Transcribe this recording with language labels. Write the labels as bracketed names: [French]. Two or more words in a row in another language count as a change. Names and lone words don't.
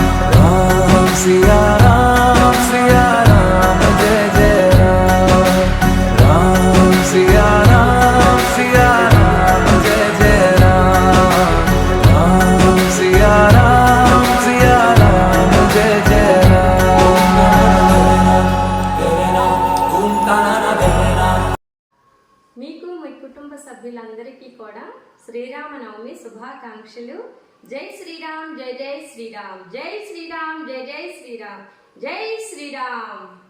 [Hindi] राम सिया राम जय जय राम। राम सिया राम जय जय राम। राम सिया राम जय जय [Telugu] మీకు మీ కుటుంబ సభ్యులందరికీ కూడా శ్రీరామనవమి శుభాకాంక్షలు। జై శ్రీరామ్, జై జై శ్రీరామ్, జై శ్రీరామ్, జై జై శ్రీరామ్, జై శ్రీరామ్।